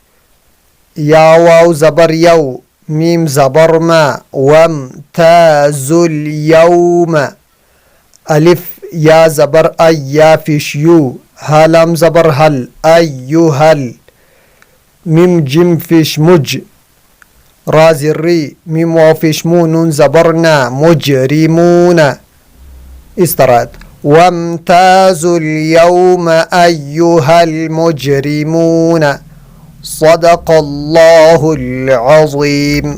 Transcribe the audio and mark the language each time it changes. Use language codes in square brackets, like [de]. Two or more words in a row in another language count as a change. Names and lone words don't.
[ur] یا واو زبر یو، میم زبر ما، وم تا زل یوم، الف یا زبر ای، یا فش یو، ہا لام زبر حل، ایہل، میم جم فش مج، را زری، میم واو فش مو، نون زبرنا، [ar] مجرمون، [ur] اس طرح [ar] وامتازوا اليوم أيها المجرمون، صدق الله العظيم۔